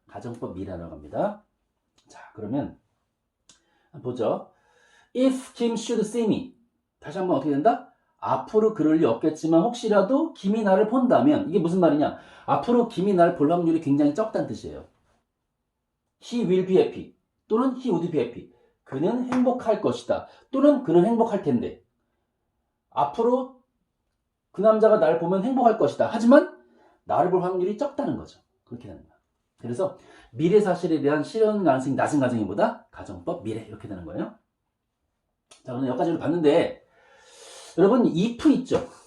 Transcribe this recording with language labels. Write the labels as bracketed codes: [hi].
[ko] 가정법 미래라고 합니다. 자 그러면 보죠. [en] If Kim should see me. [ko] 다시 한번 어떻게 된다? 앞으로 그럴 리 없겠지만 혹시라도 김이 나를 본다면 이게 무슨 말이냐? 앞으로 김이 나를 볼 확률이 굉장히 적다는 뜻이에요. [en] He will be happy 또는 he would be happy. [ko] 그는 행복할 것이다. 또는 그는 행복할 텐데. 앞으로 그 남자가 나를 보면 행복할 것이다. 하지만 나를 볼 확률이 적다는 거죠. 그렇게 되는 거야. 그래서 미래 사실에 대한 실현 가능성이 낮은 가정이 뭐다? 가정법 미래 이렇게 되는 거예요. 자, 오늘 여기까지 봤는데 여러분 if 있죠?